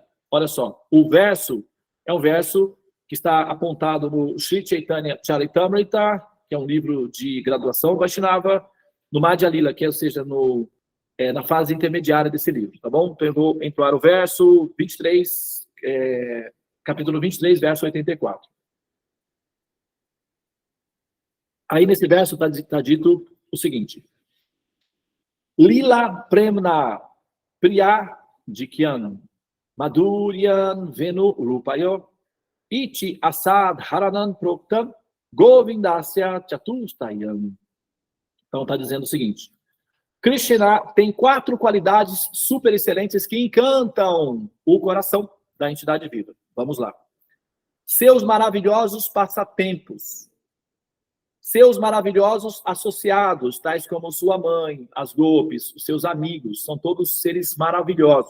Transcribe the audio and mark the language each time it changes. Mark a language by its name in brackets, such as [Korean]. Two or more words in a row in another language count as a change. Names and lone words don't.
[Portuguese] Olha só, o verso é um verso que está apontado no Sri Chaitanya Charitamrita, que é um livro de graduação Vaishnava, no Madhya Lila, que é, ou seja, na fase intermediária desse livro, tá bom? Então eu vou entrar o verso 23, capítulo 23, verso 84. Aí nesse verso está dito o seguinte: [Sanskrit] लीला प्रेम्णा प्रिय आधिक्यं माधुर्यं वेणु रूपयोः इति असा धारणं प्रोक्तं गोविन्दस्य चतुष्टयम्. [Portuguese] Então está dizendo o seguinte: Krishna tem 4 qualidades super excelentes que encantam o coração da entidade viva. Vamos lá. Seus maravilhosos passatempos, seus maravilhosos associados, tais como sua mãe, as gopis, os seus amigos, são todos seres maravilhosos.